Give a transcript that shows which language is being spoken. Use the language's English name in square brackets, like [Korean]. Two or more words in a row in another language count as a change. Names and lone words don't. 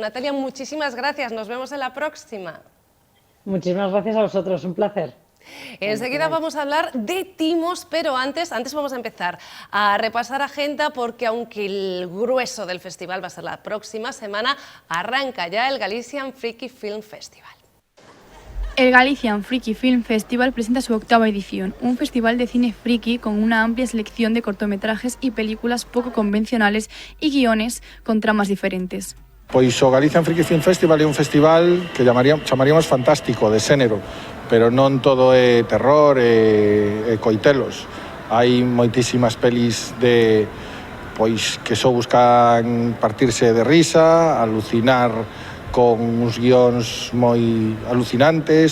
[Spanish] Natalia, muchísimas gracias, nos vemos en la próxima. Muchísimas gracias a vosotros, un placer. Enseguida vamos a hablar de timos, pero antes vamos a empezar a repasar agenda porque aunque el grueso del festival va a ser la próxima semana, arranca ya el Galician Freaky Film Festival. El Galician Freaky Film Festival presenta su 8ª edición, un festival de cine friki con una amplia selección de cortometrajes y películas poco convencionales y guiones con tramas diferentes. [Galician] Pois o Galician Freaky Film Festival é un festival que chamaríamos fantástico, de xénero, pero non todo é terror e coitelos. Hai moitísimas pelis que só buscan partirse de risa, alucinar con uns guións moi alucinantes.